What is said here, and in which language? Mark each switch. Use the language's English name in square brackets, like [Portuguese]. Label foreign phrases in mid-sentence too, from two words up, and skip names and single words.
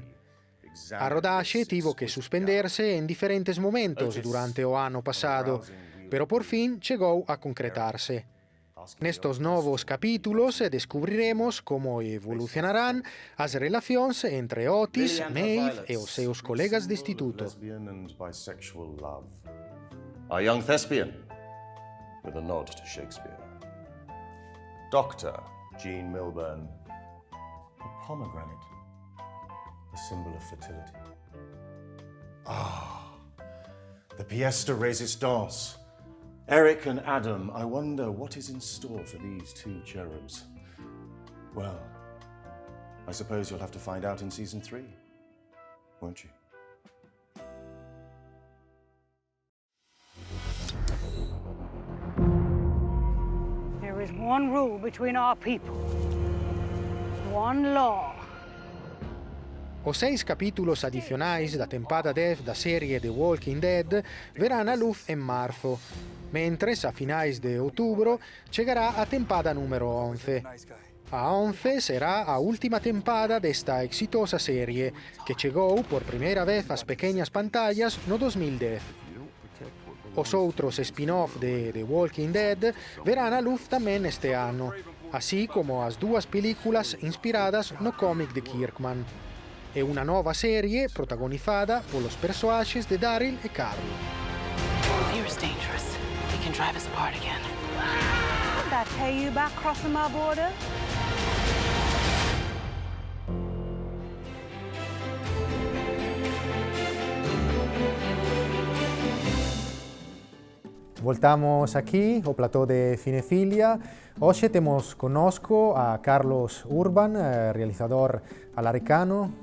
[Galician] A rodaxe tivo que suspenderse en diferentes momentos durante o ano pasado, pero por fin chegou a concretarse. Nestos novos capítulos descubriremos como evolucionarán as relacións entre Otis, Maeve e os seus colegas de instituto. [English] A young thespian, with a nod to Shakespeare. Dr. Jean Milburn, a pomegranate, a symbol of fertility. Ah, the [French] pièce de résistance. [English] Eric and Adam, I wonder what is in store for these two cherubs. Well, I suppose you'll have to find out in season 3, won't you? There is one rule between our people. One law. [Galician] Os 6 capítulos adicionais da tempada 10 da serie The Walking Dead verán a luz en marzo, mentre a finais de outubro chegará a tempada número 11. A 11 será a última tempada desta exitosa serie, que chegou por primeira vez ás pequeñas pantallas no 2010. Os outros spin-off de The Walking Dead verán a luz tamén este ano, así como as 2 películas inspiradas no cómic de Kirkman. E una nova serie protagonizada polos persoaxes de Daryl e Carl. [English] Fear is dangerous. It can drive us apart again. Did I tell you about crossing my border? [Galician] Voltamos aquí ao plató de Cinefilia. Hoxe temos connosco a Carlos Urban, realizador alaricano.